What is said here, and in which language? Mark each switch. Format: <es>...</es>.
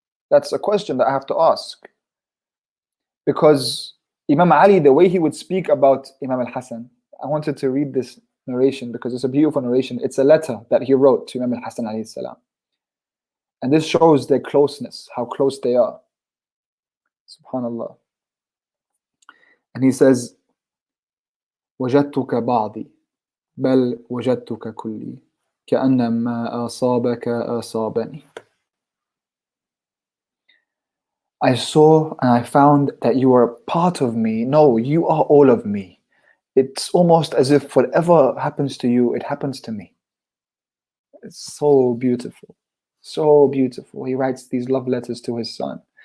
<en>That's a question that I have to ask. Because Imam Ali, the way he would speak about Imam Al-Hassan, I wanted to read this narration because it's a beautiful narration. It's a letter that he wrote to Imam Al-Hassan alayhi salam. And this shows their closeness, how close they are. Subhanallah.</en> <ar>And he says, وجدتك بعضي بل وجدتك كلي كأنما أصابك أصابني.</ar> <en>I saw and I found that you are a part of me. No, you are all of me. It's almost as if whatever happens to you, it happens to me. It's so beautiful. So beautiful. He writes these love letters to his son.</en>